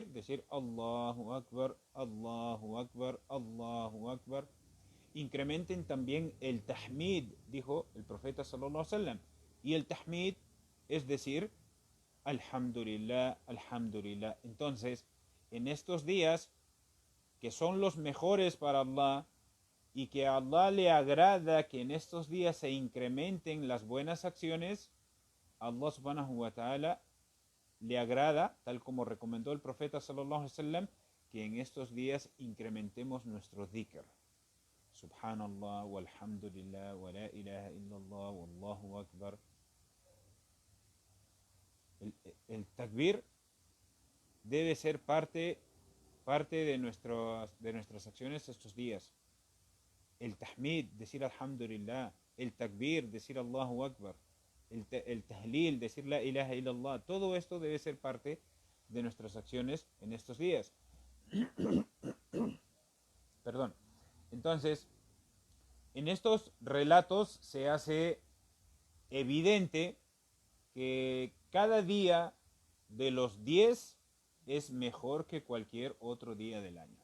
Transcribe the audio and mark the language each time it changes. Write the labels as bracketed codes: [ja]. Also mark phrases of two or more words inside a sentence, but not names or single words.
[ar] Decir الله أكبر، الله أكبر، الله أكبر. [es] Incrementen también el tahmid, dijo el profeta [ar] صلى الله عليه وسلم. [es] Y el tahmid es decir [ar] الحمد لله، الحمد لله. [es] Entonces, en estos días que son los mejores para Allah y que a Allah le agrada que en estos días se incrementen las buenas acciones, Allah [ar] سبحانه وتعالى [es] le agrada, tal como recomendó el profeta [ar] صلى الله عليه وسلم, [es] que en estos días incrementemos nuestro dhikr. [ar] سبحان الله، والحمد لله، ولا إله إلا الله، والله أكبر. [es] El takbir debe ser parte de nuestras acciones estos días. El tahmid, decir [ar] الحمد لله. [es] El takbir, decir [ar] الله أكبر. [es] El tahlil, decir [ar] لا إله إلا الله. [es] Todo esto debe ser parte de nuestras acciones en estos días. Perdón. Entonces, en estos relatos se hace evidente que cada día de los 10 es mejor que cualquier otro día del año.